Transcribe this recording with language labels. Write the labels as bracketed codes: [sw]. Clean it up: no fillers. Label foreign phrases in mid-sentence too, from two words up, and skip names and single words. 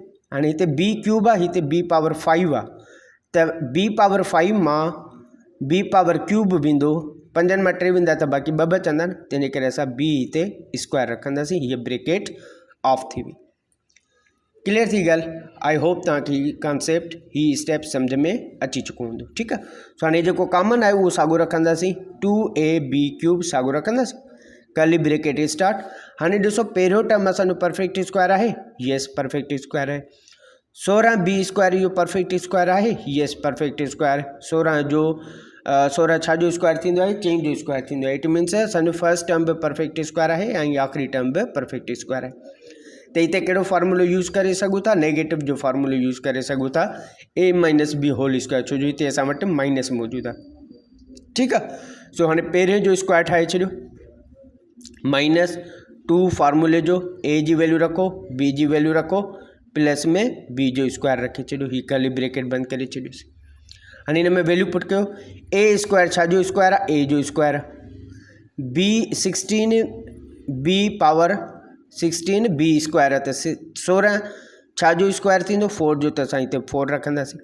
[sd] हाणे हिते b क्यूब आहे, हिते b पावर 5 आहे, त b पावर 5 मां b पावर क्यूब वेंदो, 5 मां 3 वेंदा त बाक़ी 2 बचंदा न, तंहिंजे करे असां b हिते स्क्वायर रखंदासीं। हीअ [en] bracket off [sd] थी वई। क्लियर थी ॻाल्हि। [en] I hope [sd] तव्हांखे हीअ कॉन्सेप्ट हीअ स्टेप सम्झ में अची चुको हूंदो, ठीकु आहे। सो हाणे जेको कॉमन आहे उहो साॻियो रखंदासीं, 2ab क्यूब साॻियो रखंदासीं, [en] curly bracket start. [sd] हाणे ॾिसो पहिरियों टर्म असांजो [en] perfect square [sd] आहे, [en] yes perfect square [sd] आहे। 16b स्क्वायर इहो [en] perfect square [sd] आहे, [en] yes perfect square. [sd] 16 छा जो स्क्वायर थींदो आहे, चेंज जो स्क्वायर थींदो आहे, [en] it means [sd] असांजो [en] first term [sd] बि [en] perfect square [sd] आहे ऐं आख़िरी टर्म बि [en] perfect square [sd] आहे। त हिते कहिड़ो फार्मूलो यूज़ करे सघूं था, नेगेटिव जो फार्मूलो यूज़ करे सघूं था, [en] a minus b whole square, [sd] छो जो हिते असां वटि माइनस मौजूदु आहे, ठीकु आहे। सो हाणे पहिरें जो स्क्वायर ठाहे छॾियो, -2 फार्मूले जो, a जी वैल्यू रखो, b जी वैल्यू रखो, प्लस में b जो स्क्वायर रखे छॾियो, हीअ [en] curly bracket [sd] बंदि करे छॾियोसीं। हाणे हिन में [en] value put [sd] कयो, a स्क्वायर छा जो स्क्वायर आहे, a जो स्क्वायर आहे, b 16 b पावर 16 b स्क्वायर आहे, त 16 छा जो स्क्वायर थींदो 4 जो, त असां हिते 4 रखंदासीं।